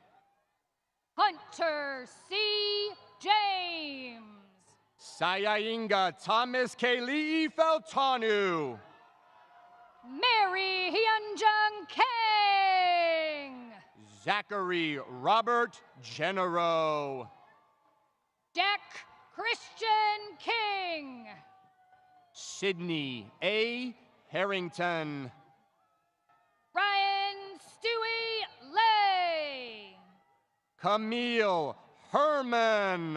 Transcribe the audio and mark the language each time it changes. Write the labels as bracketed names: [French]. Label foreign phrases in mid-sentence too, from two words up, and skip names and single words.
[English] Hunter C. James. Sayainga Thomas Kali'i Feltanu. Mary Hyunjung Kang. Zachary Robert Genero. Jack Christian King. Sydney A. Harrington. Ryan Stewie Lay. Camille Herman.